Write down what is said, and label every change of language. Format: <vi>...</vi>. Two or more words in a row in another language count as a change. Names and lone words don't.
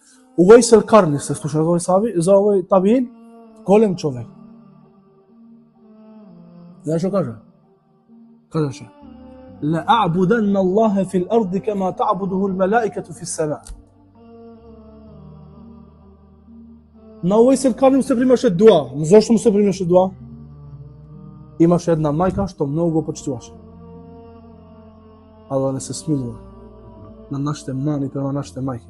<mk>Увейс el-Карни, се слушали овој саби, за овој табиин, голем човек. Знаеш што кажа? Кажеше:</mk> <ar>"لأعبدن الله في الأرض كما تعبده الملائكة في السماء."</ar> <mk>На Увейс el-Карни му се примаше дуа. Зошто му се примаше дуа? Имаше една мајка што многу го почитуваше. Аллах не се смилува на нашите мани према нашите мајки.</mk>